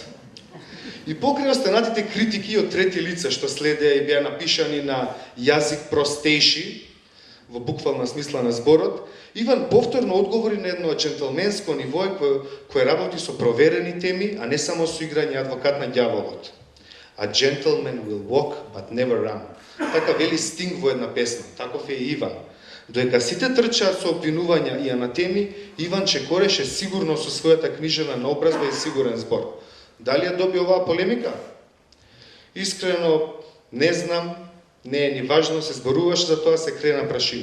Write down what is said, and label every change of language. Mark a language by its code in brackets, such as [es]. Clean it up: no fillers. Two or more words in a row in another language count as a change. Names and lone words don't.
[mk] И покрај останатите критики од трети лица што следеа и беа напишани на јазик простејши, во буквална смисла на зборот, Иван повторно одговори на едно джентлменско ниво кој работи со проверени теми, а не само со играње адвокат на ѓаволот. [en] A gentleman will walk, but never run. [mk] Така вели Стинг во една песна, таков е и Иван. Доека сите трчаат со обвинувања и анатеми, Иван чекореше сигурно со својата книжена наобразба и сигурен збор. Дали ја доби оваа полемика? Искрено, не знам, не е ни важно, се зборуваш за тоа, се крена прашина.